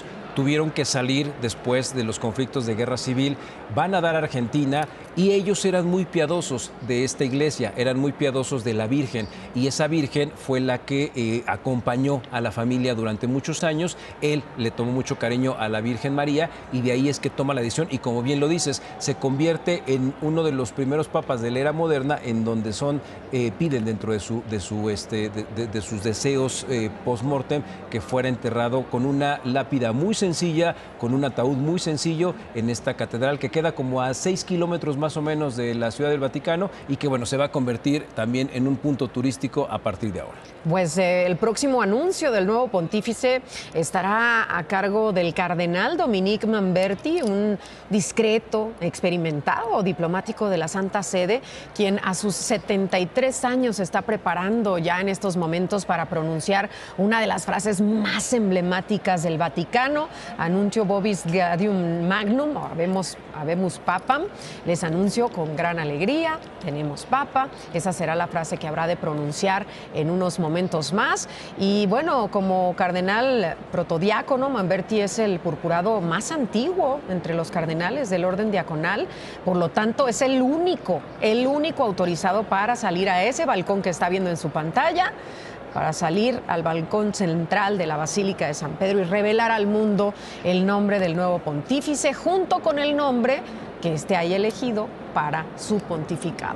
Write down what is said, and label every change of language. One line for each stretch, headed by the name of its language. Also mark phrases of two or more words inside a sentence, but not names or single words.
Spanish: Tuvieron que salir después de los conflictos de guerra civil, van a dar a Argentina y ellos eran muy piadosos de esta iglesia, eran muy piadosos de la Virgen y esa Virgen fue la que acompañó a la familia durante muchos años. Él le tomó mucho cariño a la Virgen María y de ahí es que toma la decisión y como bien lo dices, se convierte en uno de los primeros papas de la era moderna en donde piden dentro de sus deseos post-mortem que fuera enterrado con una lápida muy sencilla, con un ataúd muy sencillo en esta catedral que queda como a 6 kilómetros más o menos de la Ciudad del Vaticano y que bueno, se va a convertir también en un punto turístico a partir de ahora. Pues el próximo anuncio del nuevo pontífice estará a cargo del cardenal Dominique Mamberti, un discreto, experimentado diplomático de la Santa Sede, quien a sus 73 años se está preparando ya en estos momentos para pronunciar una de las frases más emblemáticas del Vaticano,
Latin: Annuncio vobis gaudium magnum, o habemus papam,
Spanish: les anuncio con gran alegría, tenemos papa. Esa será la frase que habrá de pronunciar en unos momentos más. Y bueno, como cardenal protodiácono, Mamberti es el purpurado más antiguo entre los cardenales del orden diaconal, por lo tanto es el único autorizado para salir a ese balcón que está viendo en su pantalla, para salir al balcón central de la Basílica de San Pedro y revelar al mundo el nombre del nuevo pontífice, junto con el nombre que éste haya elegido para su pontificado.